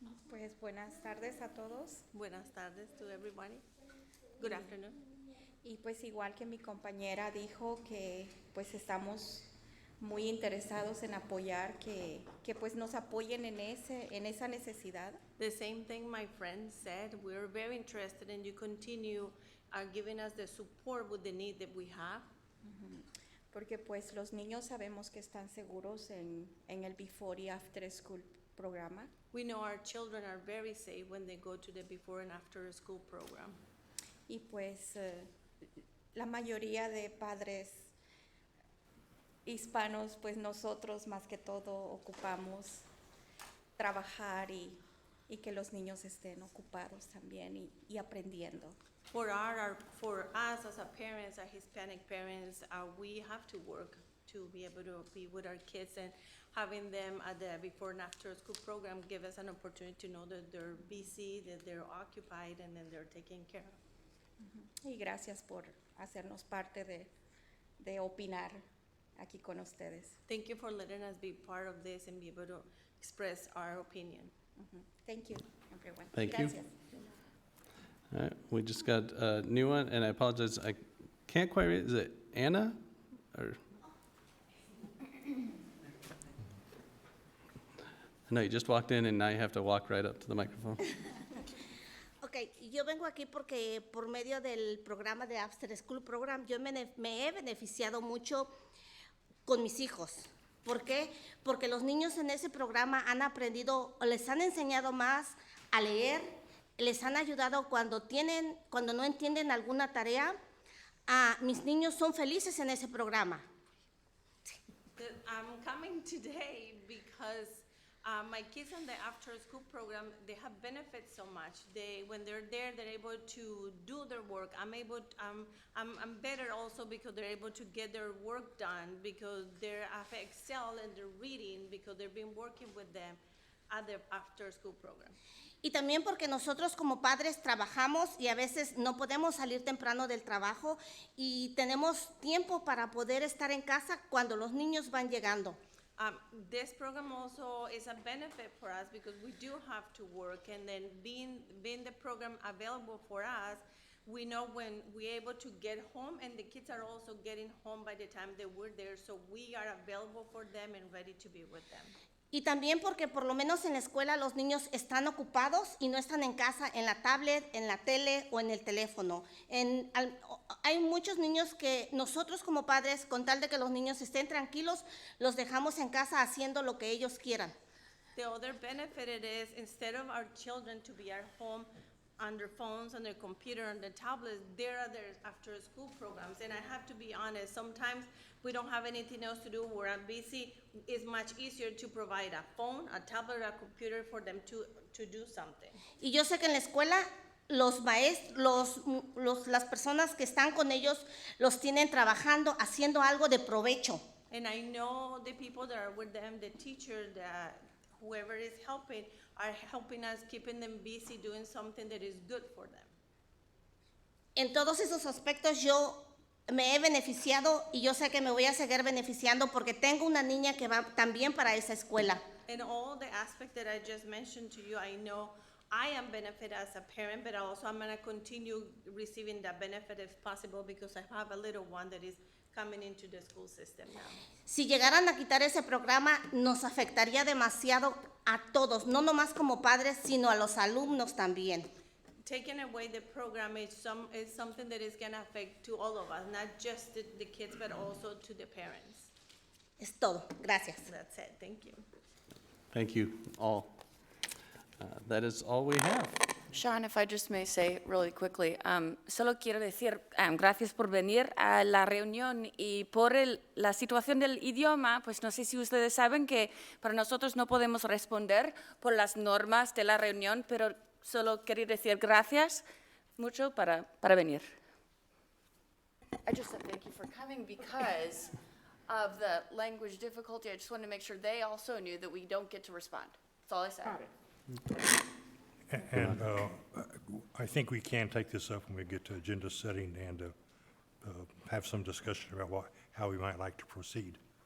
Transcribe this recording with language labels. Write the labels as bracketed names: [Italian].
[Spanish] Pues buenas tardes a todos Buenas tardes [English] to everybody. Good afternoon. [Spanish] y pues igual que mi compañera dijo que pues estamos muy interesados en apoyar que pues nos apoyen en esa necesidad. [English] The same thing my friend said. We're very interested in you continue giving us the support with the need that we have. [Spanish] Porque pues los niños sabemos que están seguros en el Before y After School programa [English] We know our children are very safe when they go to the before and after school program. [Spanish] y pues la mayoría de padres hispanos pues nosotros más que todo ocupamos trabajar y que los niños estén ocupados también y aprendiendo. [English] For us as a parents, as Hispanic parents, we have to work to be able to be with our kids, and having them at the before and after school program give us an opportunity to know that they're busy, that they're occupied, and then they're taken care of. [Spanish] Y gracias por hacernos parte de opinar aquí con ustedes. [English] Thank you for letting us be part of this and be able to express our opinion. Thank you, everyone. Thank you. [Spanish] Gracias. [English] All right, we just got a new one, and I apologize, I can't quite read, is it Anna? Or? No, you just walked in and now you have to walk right up to the microphone. [Spanish] Ok, yo vengo aquí porque por medio del programa de After School Program yo me he beneficiado mucho con mis hijos. ¿Por qué? Porque los niños en ese programa han aprendido, o les han enseñado más a leer, les han ayudado cuando no entienden alguna tarea. Mis niños son felices en ese programa. [English] I'm coming today because my kids in the after school program, they have benefits so much. When they're there, they're able to do their work. I'm better also because they're able to get their work done, because they have excel in their reading, because they've been working with them at the after school program. [Spanish] Y también porque nosotros como padres trabajamos y a veces no podemos salir temprano del trabajo y tenemos tiempo para poder estar en casa cuando los niños van llegando. [English] This program also is a benefit for us because we do have to work, and then being the program available for us, we know when we're able to get home, and the kids are also getting home by the time they were there, so we are available for them and ready to be with them. [Spanish] Y también porque por lo menos en la escuela los niños están ocupados y no están en casa en la tablet, en la tele o en el teléfono. Hay muchos niños que nosotros como padres, con tal de que los niños estén tranquilos, los dejamos en casa haciendo lo que ellos quieran. [English] The other benefit it is, instead of our children to be at home on their phones, on their computer, on their tablets, there are their after school programs. And I have to be honest, sometimes we don't have anything else to do, we're busy. It's much easier to provide a phone, a tablet, a computer for them to do something. [Spanish] Y yo sé que en la escuela los maestros, las personas que están con ellos los tienen trabajando, haciendo algo de provecho. [English] And I know the people that are with them, the teachers, whoever is helping, are helping us, keeping them busy, doing something that is good for them. [Spanish] En todos esos aspectos yo me he beneficiado y yo sé que me voy a seguir beneficiando porque tengo una niña que va también para esa escuela. [English] In all the aspects that I just mentioned to you, I know I am benefit as a parent, but also I'm going to continue receiving that benefit if possible because I have a little one that is coming into the school system now. [Spanish] Si llegaran a quitar ese programa, nos afectaría demasiado a todos, no nomás como padres, sino a los alumnos también. [English] Taking away the program is something that is going to affect to all of us, not just the kids, but also to the parents. [Spanish] Es todo. Gracias. [English] That's it. Thank you. Thank you all. That is all we have. [Spanish] Sean, [English] if I just may say really quickly, [Spanish] solo quiero decir gracias por venir a la reunión y por la situación del idioma, pues no sé si ustedes saben que para nosotros no podemos responder por las normas de la reunión, pero solo quería decir gracias mucho para venir. [English] I just said thank you for coming because of the language difficulty. I just wanted to make sure they also knew that we don't get to respond. That's all I said. And I think we can take this up when we get to agenda setting and have some discussion about how we might like to proceed.